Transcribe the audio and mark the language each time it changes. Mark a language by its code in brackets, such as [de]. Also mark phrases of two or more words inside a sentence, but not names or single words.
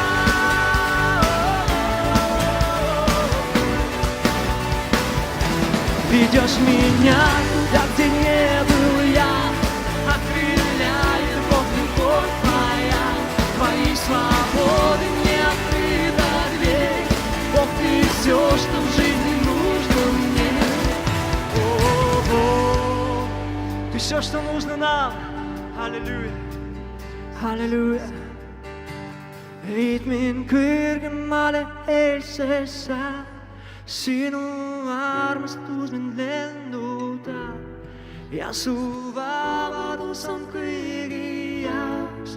[ru] Ведешь меня туда, где не был я, окрыляет Бог, любовь моя. Твоей свободы мне открыта дверь. Бог, ты все, что в жизни нужно мне. О, Бог, ты все, что нужно нам. Аллилуйя. [et] Halleluja. Viid mind kõrgemale eelsesse, sinu armastus mind lennutab ja su vabadus on kõigi jaoks.